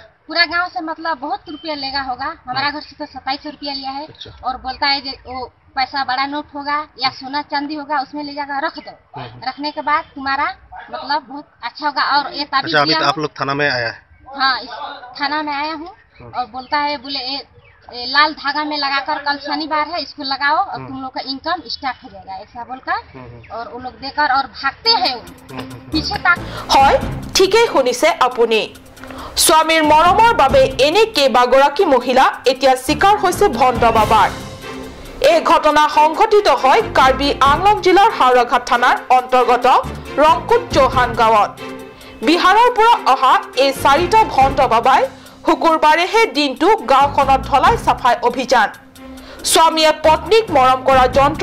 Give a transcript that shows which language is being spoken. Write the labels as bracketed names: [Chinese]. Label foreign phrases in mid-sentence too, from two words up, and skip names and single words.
[Hindi] मतलब बहुत रुपया लेगा होगा हमारा घर से तो 2700 रुपया लिया है और बोलता है वो पैसा बड़ा नोट होगा या सोना चांदी होगा उसमें ले जाकर रख दो रखने के बाद तुम्हारा मतलब बहुत अच्छा होगा और ये ताबीज अभी आप लोग थाना में आया है हाँ इस थाना में आया हूँ और बोलता है बोले लाल धागा में लगाकर कल शनिवार है इसको लगाओ और तुम लोग का [English] income start [Hindi] हो जाएगा ऐसा बोलकर और वो लोग देकर और भागते हैं पीछे तक [Assamese] হয় ঠিকই শুনিছে আপুনি স্বামীৰ মৰমৰ বাবে এনে কেইবাগৰাকী মহিলা এতিয়া শিকাৰ হৈছে ভণ্ড বাবাৰ এই ঘটনা সংঘটিত হয় কাৰ্বি আংলং জিলাৰ হাওৰাঘাট থানাৰ অন্তৰ্গত ৰংকুট চৌহান গাঁৱত বিহাৰৰ পৰা অহা এই 4টা ভণ্ড বাবাই শুকুৰবাৰেহে দিনটো গাঁওখনত ঢলাই সাফাই অভিযান স্বামীয়ে পত্নীক মৰম কৰা যন্ত্ৰ